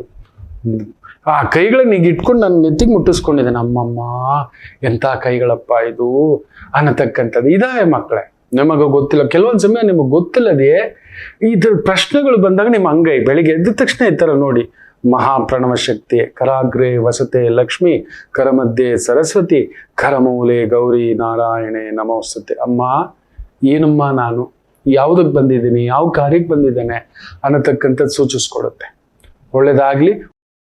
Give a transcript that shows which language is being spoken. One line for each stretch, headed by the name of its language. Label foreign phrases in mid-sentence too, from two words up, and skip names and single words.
Kannada: ಆ ಕೈಗಳನ್ನ ಈಗ ಇಟ್ಕೊಂಡು ನನ್ನ ನೆತ್ತಿಗೆ ಮುಟ್ಟಿಸ್ಕೊಂಡಿದ್ದೇನೆ. ಅಮ್ಮಮ್ಮ ಎಂಥ ಕೈಗಳಪ್ಪ ಇದು ಅನ್ನತಕ್ಕಂಥದ್ದು. ಇದಾವೆ ಮಕ್ಕಳೇ. ನಿಮಗೆ ಗೊತ್ತಿಲ್ಲ, ಕೆಲವೊಂದು ಸಮಯ ನಿಮಗೆ ಗೊತ್ತಿಲ್ಲದೆ ಈ ಥರ ಪ್ರಶ್ನೆಗಳು ಬಂದಾಗ ನಿಮ್ಮ ಅಂಗೈ ಬೆಳಿಗ್ಗೆ ಎದ್ದ ತಕ್ಷಣ ಈ ಥರ ನೋಡಿ, ಮಹಾಪ್ರಣವ ಶಕ್ತಿ,
Sanskrit: ಕರಾಗ್ರೆ ವಸತೆ ಲಕ್ಷ್ಮಿ, ಕರಮಧ್ಯೆ ಸರಸ್ವತಿ, ಕರಮೂಲೆ ಗೌರಿ ನಾರಾಯಣೆ ನಮೋಸ್ತುತೆ.
Kannada: ಅಮ್ಮ ಏನಮ್ಮ ನಾನು ಯಾವುದಕ್ಕೆ ಬಂದಿದ್ದೀನಿ, ಯಾವ ಕಾರ್ಯಕ್ಕೆ ಬಂದಿದ್ದೇನೆ ಅನ್ನತಕ್ಕಂಥದ್ದು ಸೂಚಿಸ್ಕೊಡುತ್ತೆ. ಒಳ್ಳೇದಾಗ್ಲಿ.